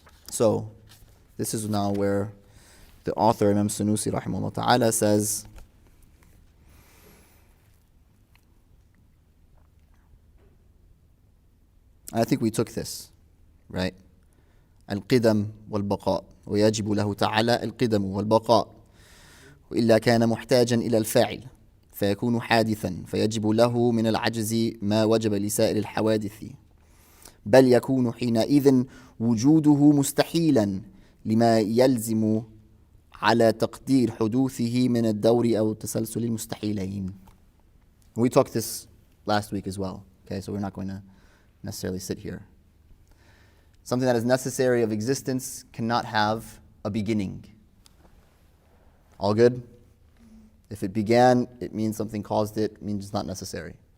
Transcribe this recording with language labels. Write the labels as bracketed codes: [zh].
[en] So, this is now where the author, Imam al-Sanūsī rahimahullah ta'ala, says, and I think we took this, right? [ar] القدم والبقاء ويجب له تعالى القدم والبقاء وإلا كان محتاجا إلى الفاعل فيكون حادثا فيجب له من العجز ما وجب لسائر الحوادث بل يكون حينئذ وجوده مستحيلا لما يلزم على تقدير حدوثه من الدور أو تسلسل المستحيلين. [en] We talked this last week as well, okay, so we're not going to necessarily sit here. Something that is necessary of existence cannot have a beginning. All good? If it began, it means something caused it, means it's not necessary.